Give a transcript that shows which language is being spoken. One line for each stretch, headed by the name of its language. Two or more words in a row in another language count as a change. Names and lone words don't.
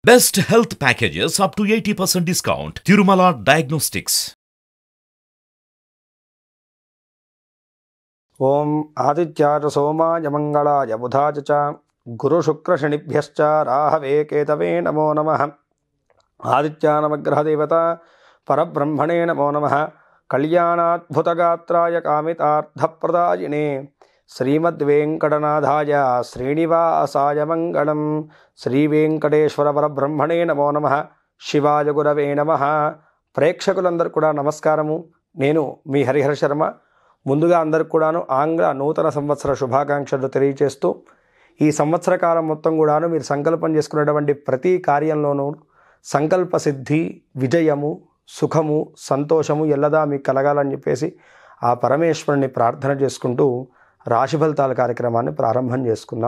English: Best health packages up to 80% discount. Tirumala Diagnostics.
Sanskrit: ओम आदित्याय सोमाय मंगलाय बुधाय च गुरु शुक्र शनिभ्यश्च राहवे केतवे नमो नमः। आदित्यानवग्रह देवता परब्रह्मणे नमो नमः। कल्याणाद्भुतगात्राय कामितार्थप्रदायिने श्रीमद्वेंकटनाथाय श्रीनिवासाय मंगलम। श्रीवेंकटेश्वर परब्रह्मणे नमो नमः। शिवाय गुरवे नमः।
Telugu: ప్రేక్షకులందరూ కూడా నమస్కారము। నేను మీ హరిహర శర్మ। ముందుగా అందరికి కూడాను ఆంగ్ల నూతన సంవత్సర శుభాకాంక్షలు తెలియజేస్తూ ఈ సంవత్సర కాలం మొత్తం కూడాను మీరు సంకల్పం చేసుకునేటువంటి ప్రతి కార్యంలోనూ సంకల్ప సిద్ధి, విజయము, సుఖము, సంతోషము ఎల్లదా మీకు కలగాలని చెప్పేసి ఆ పరమేశ్వరుని ప్రార్థన చేసుకుంటూ రాశి ఫలితాల కార్యక్రమాన్ని ప్రారంభం చేసుకుందాం।